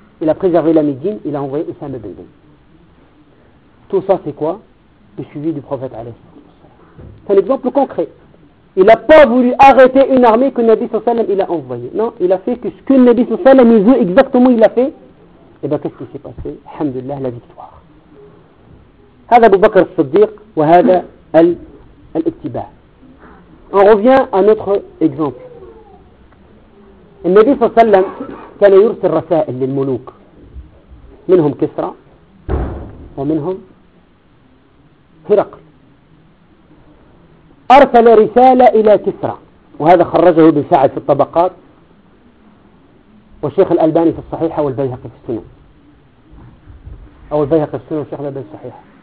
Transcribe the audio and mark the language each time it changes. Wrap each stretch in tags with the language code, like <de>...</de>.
<fr>Il a préservé la Médine, il a envoyé Osama bin Zayd. Tout ça, c'est quoi? Le suivi du prophète, alayhi salam. C'est un exemple concret. Il n'a pas voulu arrêter une armée que Nabi sallallahu alayhi wa sallam il a envoyée. Non, il a fait que ce que Nabi sallallahu alayhi wa sallam veut exactement, il a fait. Et bien, qu'est-ce qui s'est passé? Alhamdulillah, la victoire.</fr> <ar>هذا أبو بكر الصديق وهذا الاتباع.</ar> <fr>On revient à notre exemple.</fr> <ar>النبي صلى الله عليه وسلم كان يرسل رسائل للملوك منهم كسرى ومنهم هرقل. أرسل رسالة إلى كسرى وهذا خرجه ابن سعد في الطبقات والشيخ الألباني في الصحيحة والبيهقي في السنن أو البيهقي في السنن والشيخ الألباني في الصحيحة.</ar>